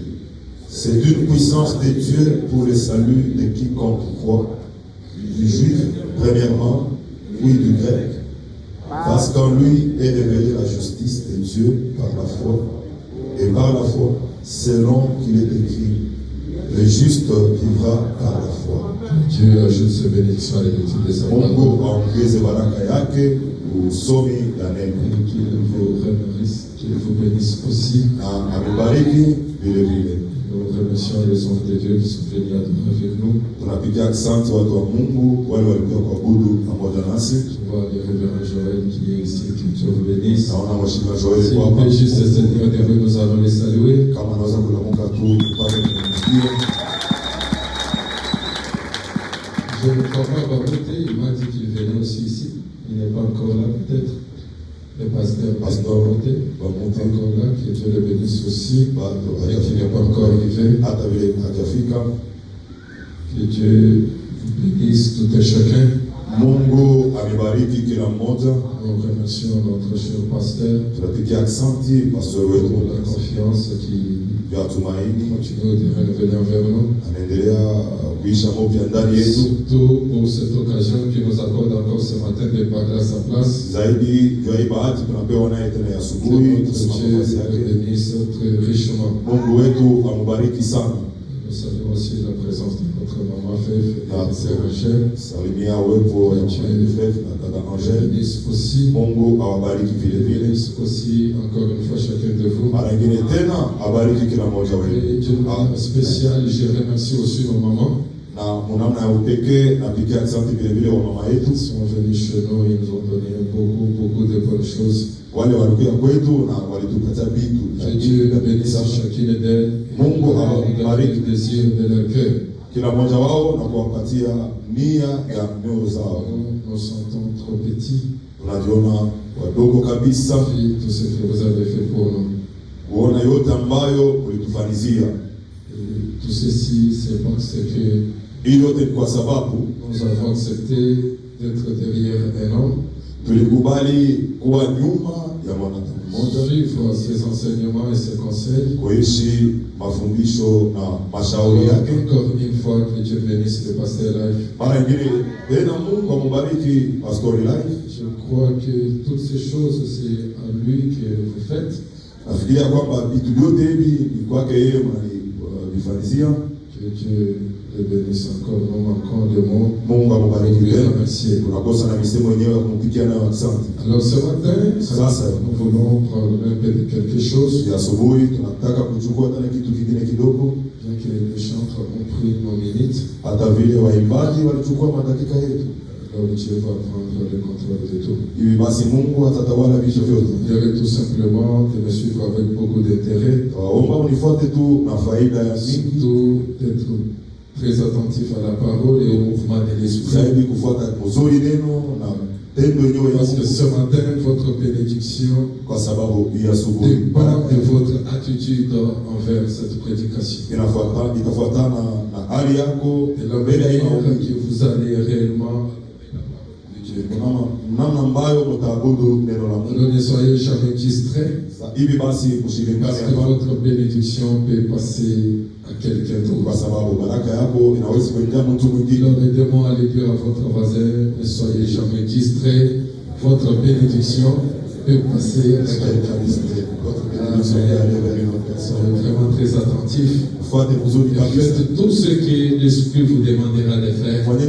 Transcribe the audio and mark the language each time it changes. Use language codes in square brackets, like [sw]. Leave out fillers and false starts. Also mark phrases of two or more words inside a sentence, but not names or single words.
[fr] C'est une puissance de Dieu pour le salut de quiconque croit, du juif premièrement, puis du grec, parce qu'en lui est révélée la justice de Dieu par la foi, et par la foi, selon qu'il est écrit, le juste vivra par la foi. Dieu ajoute ses bénédictions à l'étude de sa parole. [sw] Mungu aongeze baraka yake usomi ya neno. [fr] Qu'il vous bénisse aussi. [sw] Na amebariki vile vile. [fr] Nous remercions les hommes de Dieu qui sont venus adorer avec nous. [sw] Tunapigia asante watu wa Mungu wale walikuwa kuabudu pamoja nasi. [fr] Je vois le révérend Joël qui est ici, que Dieu vous bénisse. [sw] Naona mheshimiwa Joel [fr] S'il [sw] kwa [fr] vous [sw] hapa. [fr] plaît, juste se tenir debout, nous allons les saluer. [sw] Kama anaweza kulamuka tu tupate kumsikia. [fr] Je ne crois pas Baroté, il m'a dit qu'il venait aussi ici. Il n'est pas encore là peut-être. Le pasteur Baroté, pas encore là, que Dieu le bénisse aussi. Et qui n'est pas encore arrivé. Que Dieu vous bénisse tout et chacun. [sw] Mungu amebariki kila mmoja. [fr] Nous remercions notre cher pasteur [sw] Tunapigia asante pastor wetu [fr] pour la confiance qui [sw] ya tumaini [fr] continue de revenir vers nous. [sw] anaendelea kuisha mpya ndani yetu. [fr] Surtout pour cette occasion qui nous accorde encore ce matin de parler à sa place. [sw] Zaidi ya hii bahati tunapewa naye tena ya asubuhi tusimame nafasi [fr] Dieu [sw] yake. [fr] le bénisse très richement. [sw] Mungu wetu amubariki sana. [fr] Nous saluons aussi la présence de notre maman Fève et de sœur Angèle. [sw] Salimia uwepo wa Fève na dada Angèle. [fr] Bénisse aussi. [sw] Mungu awabariki vile vile. [fr] Bénisse aussi encore une fois chacun de vous. [sw] Mara nyingine tena abariki kila mmoja [fr] Et [sw] wenu. [fr] d'une manière spéciale, je remercie aussi nos mamans. [sw] na mnamna ya upekee napigia asante vile vile wa mama yetu. [fr] Ils sont venus chez nous et ils nous ont donné beaucoup de bonnes choses. [sw] Wale walikuja kwetu na walitupatia vitu. [fr] Que Dieu bénisse chacune d'elles. [sw] Mungu [fr] awabariki le désir de leur cœur. [sw] Kila mmoja wao na kuwapatia nia ya mioyo zao. [fr] Nous sentons trop petits. [sw] Tunajiona wadogo kabisa. [fr] Tout ce que vous avez fait pour nous. [sw] Kuona yote ambayo ulitufanyizia. [fr] Tout ceci c'est parce que [sw] hii yote kwa sababu [fr] nous avons accepté d'être derrière un homme. [sw] Tulikubali kuwa nyuma ya mwanadamu mmoja, [fr] suivre ses enseignements et ses conseils, [sw] kuishi mafundisho na mashauri yake. [fr] Encore une fois, que Dieu bénisse le pasteur Life. [sw] Mara nyingine tena Mungu amubariki Pastor Life. [fr] Je crois que toutes ces choses c'est à lui que vous faites. [sw] Nafikiria kwamba vitu vyote hivi ni kwake yeye mnavifanyizia. [fr] Que Dieu le bénisse encore, nous manquons de mots. [sw] Mungu amubariki tena. [fr] Merci. [sw] Tunakosa na misemo yenyewe ya kumpigia nayo asante. [fr] Alors ce matin, nous voulons prendre un peu de quelque chose. [sw] Ya asubuhi tunataka kuchukua tena kitu kingine kidogo. [fr] Bien que les chantres ont pris nos minutes. [sw] Hata vile waimbaji walichukua madakika yetu. [fr] Alors Dieu va prendre le contrôle de tout. [sw] Hivi basi Mungu atatawala vitu vyote. [fr] Je dirais tout simplement de me suivre avec beaucoup d'intérêt. [sw] Waomba unifuate tu na faida ya mingi. [fr] Surtout d'être très attentif à la parole et au mouvement de l'esprit. [sw] Zaidi kufuata mzuri neno na tendo yenyewe. [fr] Parce que ce matin, votre bénédiction [sw] kwa sababu ya asubuhi [fr] dépend de votre attitude envers cette prédication. [sw] Itafuatana na hali yako [fr] de la manière que vous allez réellement [sw] namna ambayo mtaabudu neno la Mungu. [fr] Ne soyez jamais distrait. [sw] Hivi basi mshirikane [fr] parce que votre bénédiction peut passer à quelqu'un d'autre. [sw] Kwa sababu baraka yako inaweza kuingia mtu mwingine. [fr] Alors aidez-moi à le dire à votre voisin, ne soyez jamais distrait. Votre bénédiction peut passer à quelqu'un d'autre. Soyez vraiment très attentifs. Faites tout ce que l'Esprit vous demandera de faire.